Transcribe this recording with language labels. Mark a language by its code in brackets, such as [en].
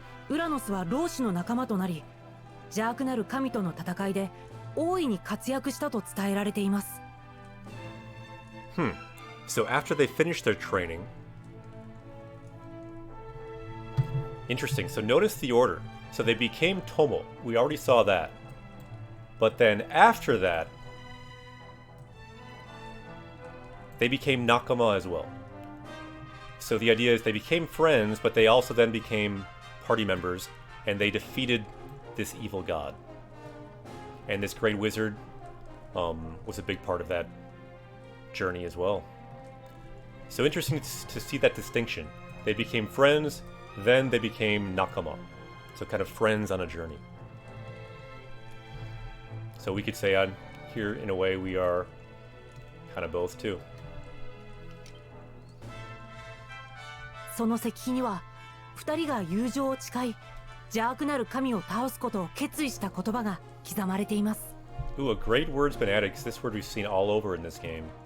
[ja] ウラノスは老子の仲間となり、邪悪なる神との戦いで大いに活躍したと伝えられています。 [en] So after they finished their training... Interesting. So notice the order. So they became Tomo. We already saw that. But then after that, they became Nakama as well. So the idea is they became friends, but they also then became party members, and they defeated this evil god. And this great wizard was a big part of that journey as well. So interesting to see that distinction. They became friends, then they became Nakama. So kind of friends on a journey. So we could say on here, in a way, we are kind of both too. [ja] その石碑には2人が友情を誓い邪悪なる神を倒すことを決意した言葉が刻まれています。 [en] Ooh, a great word's been added, because this word we've seen all over in this game.